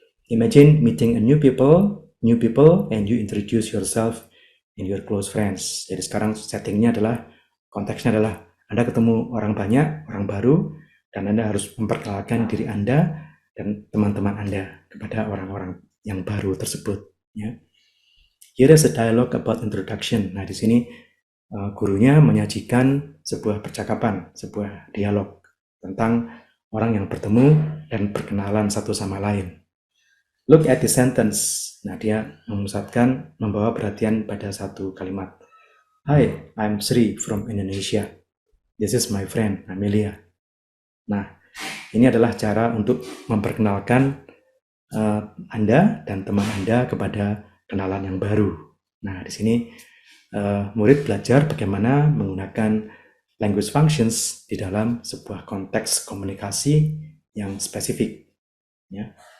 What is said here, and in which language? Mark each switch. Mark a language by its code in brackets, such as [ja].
[en] Imagine meeting a new people, and you introduce yourself and your close friends. [id] Jadi sekarang settingnya adalah, konteksnya adalah Anda ketemu orang banyak, orang baru, dan Anda harus memperkenalkan diri Anda dan teman-teman Anda kepada orang-orang yang baru tersebut. Ya. [en] Here is a dialogue about introduction. [id] Nah, di sini gurunya menyajikan sebuah percakapan, sebuah dialog tentang orang yang bertemu dan berkenalan satu sama lain. [en] Look at the sentence. [id] Nah, dia memusatkan, membawa perhatian pada satu kalimat. [en] Hi, I'm Sri from Indonesia. This is my friend, Amelia. [id] Nah, ini adalah cara untuk memperkenalkan Anda dan teman Anda kepada kenalan yang baru. Nah, di sini murid belajar bagaimana menggunakan language functions di dalam sebuah konteks komunikasi yang spesifik. Ya.